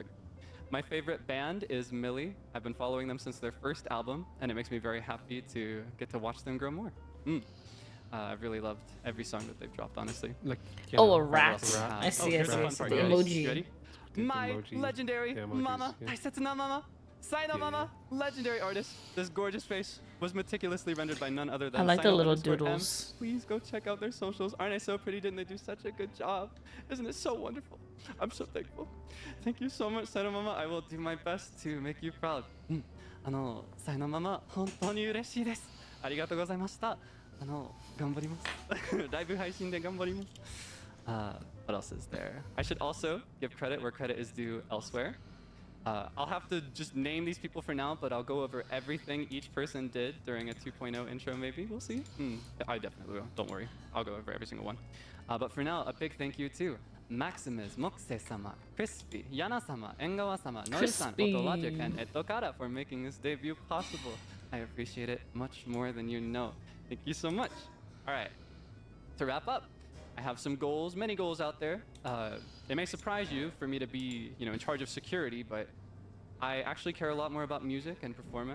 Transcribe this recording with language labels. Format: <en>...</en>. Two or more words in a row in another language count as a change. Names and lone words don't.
<en>My favorite band is Millie. I've been following them since their first album, and it makes me very happy to get to watch them grow more. I've really loved every song that they've dropped, honestly. Like, a rat. I see, here's the fun part. You ready? emoji. You ready? My legendary mama, Taisetsu mama, Saino mama, legendary artist. This gorgeous face was meticulously rendered by none other than I like the Saino little _M. doodles. Please go check out their socials. Aren't I so pretty? Didn't they do such a good job? Isn't it so wonderful? I'm so thankful. Thank you so much, Saino mama. I will do my best to make you proud.</en> <ja>サイノママ、本当に嬉しいです。ありがとうございました。頑張ります。ライブ配信で頑張ります。</ja> <en>What else is there? I should also give credit where credit is due elsewhere. I'll have to just name these people for now, but I'll go over everything each person did during a 2.0 intro maybe. We'll see. I definitely will. Don't worry. I'll go over every single one. But for now, a big thank you to Maximus, Moxe-sama, Crispy, Yana-sama, Engawa-sama, Nori-san, Otologic, and Etokara for making this debut possible. I appreciate it much more than you know. Thank you so much. All right. To wrap up, I have some goals, many goals out there. It may surprise you for me to be, in charge of security, but I actually care a lot more about music and performance.</en>